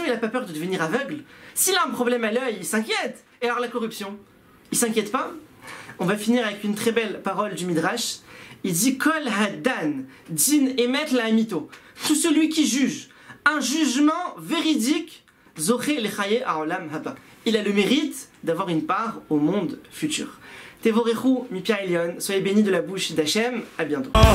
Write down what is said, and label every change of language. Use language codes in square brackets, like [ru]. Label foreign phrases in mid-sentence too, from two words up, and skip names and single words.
[fr] Il n'a pas peur de devenir aveugle. S'il a un problème à l'œil, il s'inquiète. Et alors la corruption, il s'inquiète pas? On va finir avec une très belle parole du Midrash. Il dit, [he] כל הדן דין אמת לאמיתו. [fr] Tout celui qui juge un jugement véridique, [he] זוכה לחיי העולם הבא. [fr] Il a le mérite d'avoir une part au monde futur. [he] תבורכו מפי עליון, [fr] soyez bénis de la bouche d'Hachem. À bientôt.